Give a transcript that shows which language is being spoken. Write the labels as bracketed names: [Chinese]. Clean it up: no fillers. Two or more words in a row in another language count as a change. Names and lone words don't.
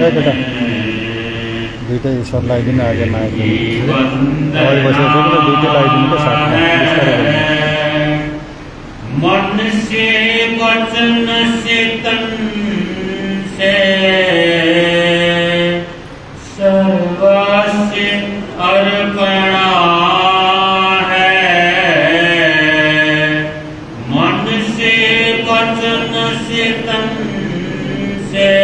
[Nepali] दुईटा सब लगाइदिनु आज माइक और बसेको दुईटा लगाइदिनु त साथमा बिस्तारै [Hindi] मन से वचन से तन से सर्वस्व अर्पणा है। मन से वचन से तन से